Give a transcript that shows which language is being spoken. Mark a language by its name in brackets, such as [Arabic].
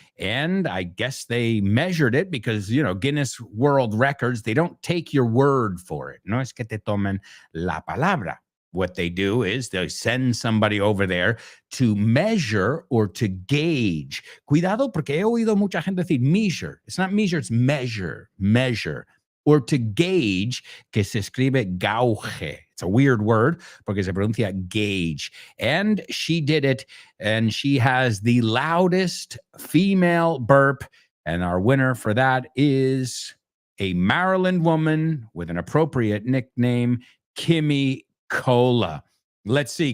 [English] And I guess they measured it because, you know, Guinness World Records, they don't take your word for it. [Spanish] No es que te tomen la palabra. [English] What they do is they send somebody over there to measure or to gauge. [Spanish] Cuidado, porque he oído mucha gente decir measure. [English] It's not measure, it's measure. Or to gauge, [Spanish] que se escribe [English] gauge. It's a weird word, [Spanish] porque se pronuncia [English] gauge. And she did it, and she has the loudest female burp. And our winner for that is a Maryland woman with an appropriate nickname, Kimmy Cola. Let's see.